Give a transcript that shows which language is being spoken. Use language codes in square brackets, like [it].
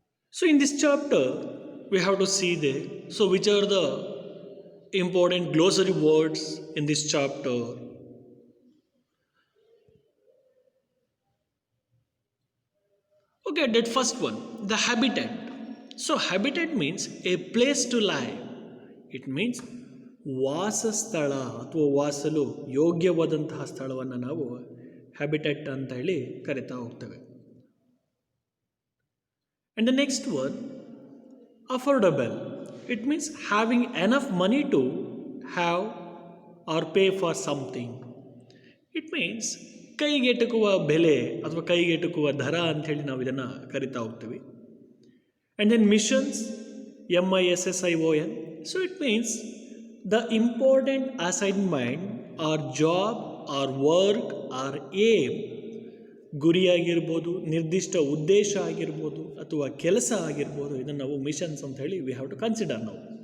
[en] So in this chapter, we have to see which are the important glossary words in this chapter. Okay, that first one, the habitat. So, habitat means a place to live. It means [kn] ವಾಸಸ್ಥಳ ಅಥವಾ ವಾಸಲು ಯೋಗ್ಯವಾದಂತಹ ಸ್ಥಳವನ್ನು ನಾವು habitat ಅಂತ ಹೇಳಿ ಕರಿತಾ ಹೋಗ್ತೇವೆ. [en] And the next one, affordable. It means having enough money to have or pay for something. It means [kn] ಕೈಗೆಟುಕುವ ಬೆಲೆ ಅಥವಾ ಕೈಗೆಟುಕುವ ದರ ಅಂಥೇಳಿ ನಾವು ಇದನ್ನು ಕರಿತಾ ಹೋಗ್ತೀವಿ. [en] And then missions, MISSION. So it means the important assignment or job or work or aim, [kn] ಗುರಿಯಾಗಿರ್ಬೋದು, ನಿರ್ದಿಷ್ಟ ಉದ್ದೇಶ ಆಗಿರ್ಬೋದು ಅಥವಾ ಕೆಲಸ ಆಗಿರ್ಬೋದು, ಇದನ್ನು ನಾವು ಮಿಷನ್ಸ್ ಅಂತ ಹೇಳಿ [en] we have to consider [kn] ನಾವು.